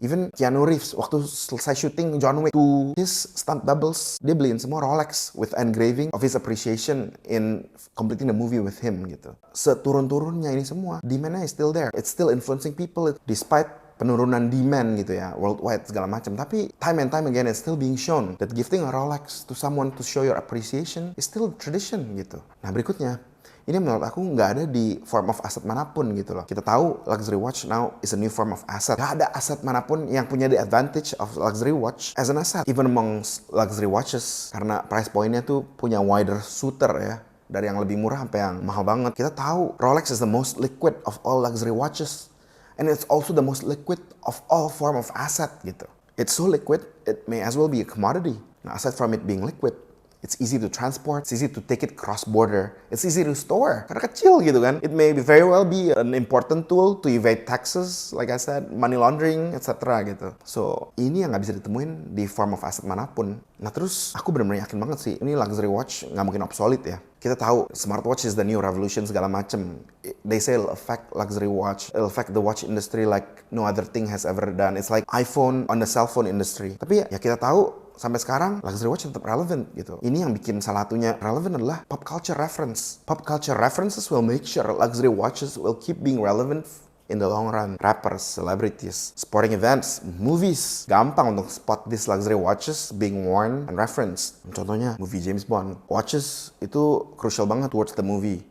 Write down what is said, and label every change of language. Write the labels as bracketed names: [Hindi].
[English] Even Keanu Reeves, [Indonesian] waktu selesai syuting [English] John Wick, to his stunt doubles, [Indonesian] dia beliin semua [English] Rolex with engraving of his appreciation in completing the movie with him gitu. [Indonesian] Seturun-turunnya ini semua, [English] demand-nya is still there. It's still influencing people despite [Indonesian] penurunan demand gitu ya, [English] worldwide segala macam. Tapi time and time again it's still being shown that gifting a Rolex to someone to show your appreciation is still tradition gitu. [Indonesian] Nah berikutnya, ini menurut aku nggak ada di [English] form of asset [Indonesian] manapun gitu loh. [English] Kita tahu luxury watch now is a new form of asset. [Indonesian] Nggak ada aset manapun yang punya [English] the advantage of luxury watch as an asset. Even amongst luxury watches, karena price point-nya tuh punya wider shooter ya. [Indonesian] Dari yang lebih murah sampai yang mahal banget. [English] Kita tahu Rolex is the most liquid of all luxury watches. And it's also the most liquid of all form of asset gitu. It's so liquid, it may as well be a commodity. Nah, aside from it being liquid, it's easy to transport, it's easy to take it cross-border, it's easy to store, [Indonesian] karena kecil gitu kan. [English] It may very well be an important tool to evade taxes, like I said, money laundering, etc. gitu. So, [Indonesian] ini yang nggak bisa ditemuin di form of asset manapun. Nah terus, aku benar-benar yakin banget sih, ini luxury watch nggak mungkin obsolete ya. Kita tahu, [English] smartwatch is the new revolution [Indonesian] segala macem. [English] They say it'll affect luxury watch, it'll affect the watch industry like no other thing has ever done. It's like iPhone on the cell phone industry. [Indonesian] Tapi ya kita tahu, sampai sekarang luxury watch tetap relevant gitu. Ini yang bikin salah satunya relevant adalah pop culture reference. [English] Pop culture references will make sure luxury watches will keep being relevant in the long run. Rappers, celebrities, sporting events, movies. [Indonesian] Gampang untuk [English] spot these luxury watches being worn and referenced. [Indonesian] Contohnya [English] movie James Bond. Watches itu crucial banget towards the movie.